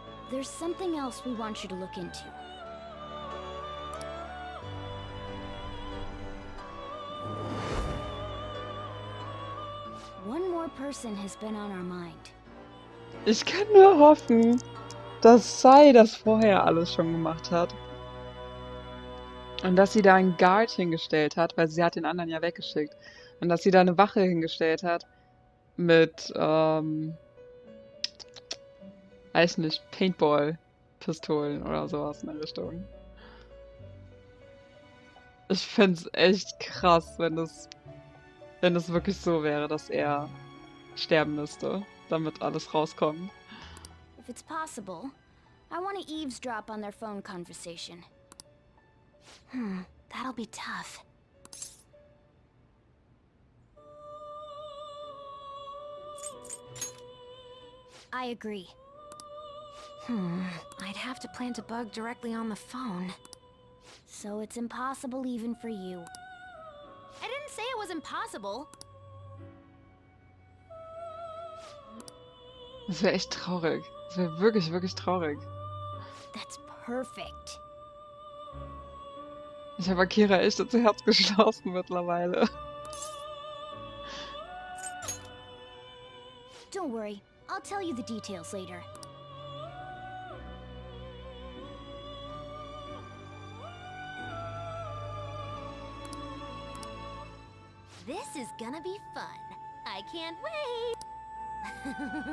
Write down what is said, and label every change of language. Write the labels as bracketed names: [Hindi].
[English] There's something else we want you to look into. One more person has been on our mind. [German] Ich kann nur hoffen, dass Sai das vorher alles schon gemacht hat. Und dass sie da einen Guard hingestellt hat, weil sie hat den anderen ja weggeschickt. Und dass sie da eine Wache hingestellt hat mit, weiß nicht, Paintball-Pistolen oder sowas in der Richtung. Ich find's echt krass, wenn es wirklich so wäre, dass er sterben müsste, damit alles rauskommt. [English] If it's possible, I want to eavesdrop on their phone conversation. That'll be tough. I agree. I'd have to plant a bug directly on the phone. So it's impossible even for you. I didn't say it was impossible. [German] Das wäre echt traurig. Das wäre wirklich, wirklich traurig. [English] That's perfect. [German] Ich habe Akira echt ins Herz geschlossen mittlerweile. [English] Don't worry, I'll tell you the details later. This is gonna be fun. I can't wait.